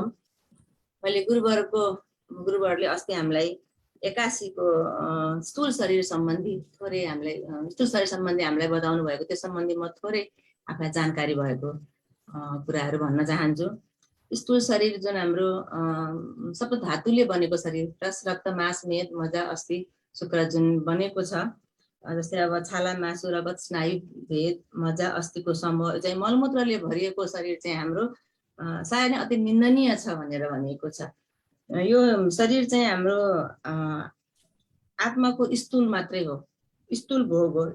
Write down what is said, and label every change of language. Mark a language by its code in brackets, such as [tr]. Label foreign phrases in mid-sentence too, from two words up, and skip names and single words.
[ne] मैले गुरुवरले अस्ति हामीलाई 81 को स्थूल शरीर सम्बन्धी थोरै हामीलाई बताउनु भएको, त्यस सम्बन्धी म थोरै आफूलाई जानकारी भएको कुराहरू भन्न चाहन्छु। स्थूल शरीर जुन हाम्रो सबै धातुले बनेको शरीर, रस रक्त मांस मेद मज्जा अस्थि शुक्र जुन बनेको छ, जस्तै अब छाला मासु रगत स्नायु भेद मज्जा अस्थिको समूह चाहिँ मलमूत्रले भरिएको शरीर चाहिँ हाम्रो सायद अति निन्दनीय छ भनेर भनिएको छ। यो शरीर चाहिँ हाम्रो आत्माको स्थूल मात्रै हो, स्थूल भोग हो।